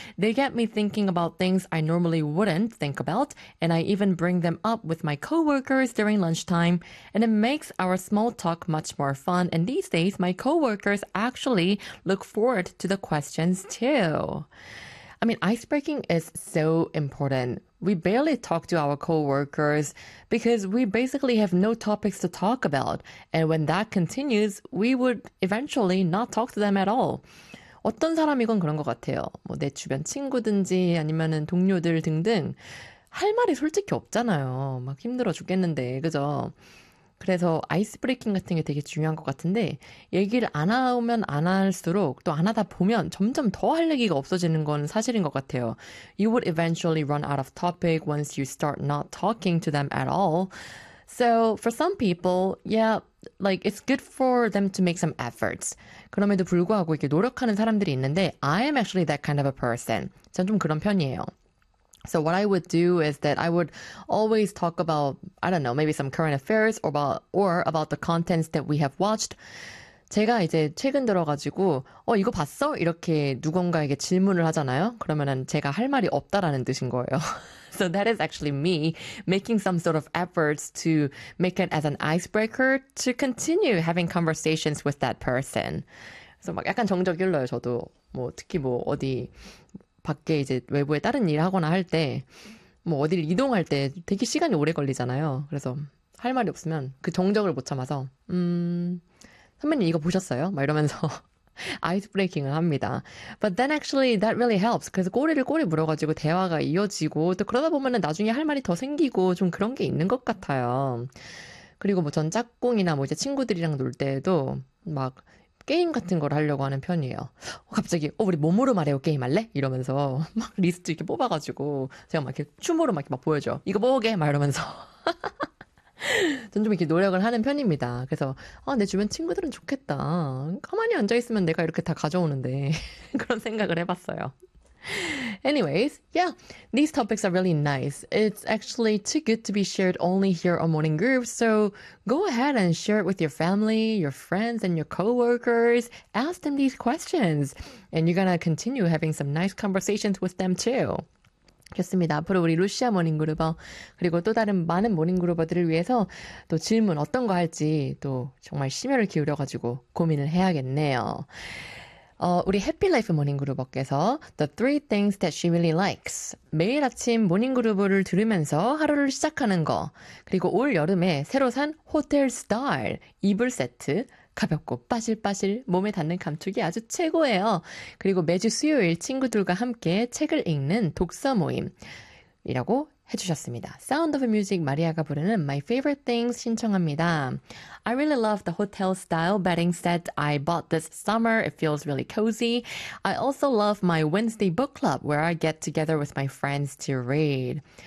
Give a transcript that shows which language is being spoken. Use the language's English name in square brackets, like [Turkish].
[English] They get me thinking about things I normally wouldn't think about, and I even bring them up with my coworkers during lunchtime, and it makes our small talk much more fun, and these days, my coworkers actually look forward to the questions, too. I mean, icebreaking is so important. We barely talk to our coworkers because we basically have no topics to talk about. And when that continues, we would eventually not talk to them at all. [Korean] 어떤 사람이건 그런 것 같아요. 뭐 내 주변 친구든지 아니면은 동료들 등등 할 말이 솔직히 없잖아요. 막 힘들어 죽겠는데, 그죠? 그래서 아이스브레이킹 같은 게 되게 중요한 것 같은데 얘기를 안 하면 안 할수록 또 안 하다 보면 점점 더 할 얘기가 없어지는 건 사실인 것 같아요. [English] You would eventually run out of topic once you start not talking to them at all. So for some people, yeah, like it's good for them to make some efforts. [Korean] 그럼에도 불구하고 이렇게 노력하는 사람들이 있는데 [English] I am actually that kind of a person. [Korean] 전 좀 그런 편이에요. [English] So what I would do is that I would always talk about, I don't know, maybe some current affairs or about the contents that we have watched. [Korean] 제가 이제 최근 들어가지고 이거 봤어? 이렇게 누군가에게 질문을 하잖아요. 그러면은 제가 할 말이 없다라는 뜻인 거예요. [English] So that is actually me making some sort of efforts to make it as an icebreaker to continue having conversations with that person. [Korean] So 막 약간 정적일러요, 저도. 뭐 특히 뭐 어디 밖에 이제 외부에 다른 일 하거나 할 때 뭐 어디를 이동할 때 되게 시간이 오래 걸리잖아요. 그래서 할 말이 없으면 그 정적을 못 참아서 선배님 이거 보셨어요? 막 이러면서 아이스브레이킹을 합니다. [English] But then actually that really helps. [Korean] 그래서 꼬리를 꼬리 물어가지고 대화가 이어지고 또 그러다 보면은 나중에 할 말이 더 생기고 좀 그런 게 있는 것 같아요. 그리고 뭐 전 짝꿍이나 뭐 이제 친구들이랑 놀 때도 막 게임 같은 걸 하려고 하는 편이에요. 갑자기 우리 몸으로 말해요 게임 할래? 이러면서 막 리스트 이렇게 뽑아가지고 제가 막 이렇게 춤으로 막 이렇게 보여줘. 이거 뽑게 막 이러면서 전 좀 이렇게 노력을 하는 편입니다. 그래서 내 주변 친구들은 좋겠다. 가만히 앉아 있으면 내가 이렇게 다 가져오는데 그런 생각을 해봤어요. [English] Anyways, yeah, these topics are really nice. It's actually too good to be shared only here on Morning Groove, so go ahead and share it with your family, your friends, and your coworkers. Ask them these questions, and you're gonna continue having some nice conversations with them too. [Korean] 좋습니다. 앞으로 우리 루시아 모닝그루버 그리고 또 다른 많은 모닝그루버들을 위해서 또 질문 어떤 거 할지 또 정말 심혈을 기울여가지고 고민을 해야겠네요. 우리 해피라이프 모닝그루버께서 [English] The three things that she really likes. [Korean] 매일 아침 모닝그루버를 들으면서 하루를 시작하는 거. 그리고 올 여름에 새로 산 호텔 스타일 이불 세트. 가볍고 빠실빠실 몸에 닿는 감촉이 아주 최고예요. 그리고 매주 수요일 친구들과 함께 책을 읽는 독서 모임이라고 해주셨습니다. Sound of Music 마리아가 부르는 My Favorite Things 신청합니다. [English] I really love the hotel style bedding set I bought this summer. It feels really cozy. I also love my Wednesday book club where I get together with my friends to read.